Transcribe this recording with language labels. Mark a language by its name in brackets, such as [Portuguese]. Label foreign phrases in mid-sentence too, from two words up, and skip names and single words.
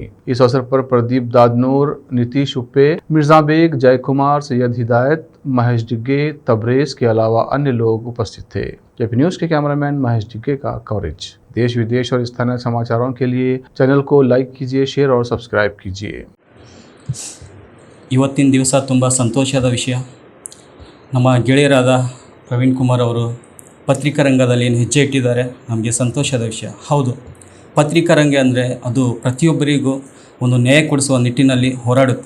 [Hindi] इस अवसर पर प्रदीप दादनूर, नीतीश उप्पे, मिर्जा बेग, जय कुमार, सैयद हिदायत, महेश डिग्गे, तबरेज के अलावा अन्य लोग उपस्थित थे। केपी न्यूज़ के कैमरामैन महेश डिग्गे का कवरेज। देश विदेश और स्थानीय समाचारों के लिए चैनल को लाइक कीजिए, शेयर और सब्सक्राइब कीजिए। [Kannada] ಇವತ್ತಿನ ದಿವಸ ತುಂಬ ಸಂತೋಷದ ವಿಷಯ. ನಮ್ಮ ಗೆಳೆಯರಾದ ಪ್ರವೀಣ್ ಕುಮಾರ್ ಅವರು ಪತ್ರಿಕಾ ರಂಗದಲ್ಲಿ ಏನು ಹೆಜ್ಜೆ ಇಟ್ಟಿದ್ದಾರೆ, ನಮಗೆ ಸಂತೋಷದ ವಿಷಯ. ಹೌದು, ಪತ್ರಿಕಾ ರಂಗ ಅಂದರೆ ಅದು ಪ್ರತಿಯೊಬ್ಬರಿಗೂ ಒಂದು ನ್ಯಾಯ ಕೊಡಿಸುವ ನಿಟ್ಟಿನಲ್ಲಿ ಹೋರಾಡುತ್ತೆ.